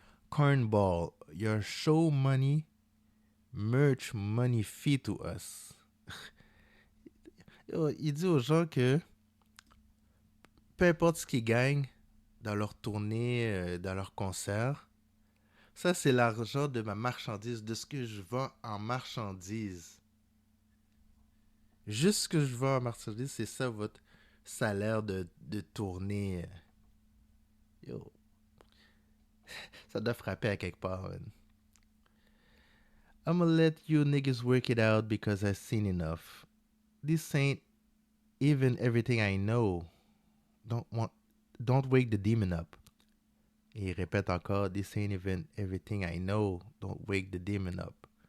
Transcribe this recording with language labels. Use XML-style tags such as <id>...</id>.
<en>Cornball, your show money, merch money fee to us.</en> <fr>Yo, il dit aux gens que peu importe ce qu'ils gagnent dans leur tournée, dans leur concert, ça c'est l'argent de ma marchandise, de ce que je vends en marchandise. Juste ce que je vends en marchandise, c'est ça votre salaire de tournée. Yo, ça doit frapper à quelque part, man.</fr> <en>I'ma let you niggas work it out because I've seen enough. This ain't even everything I know. Don't want, don't wake the demon up.</en> <fr>Et il répète encore,</fr> <en>this ain't even everything I know. Don't wake the demon up.</en>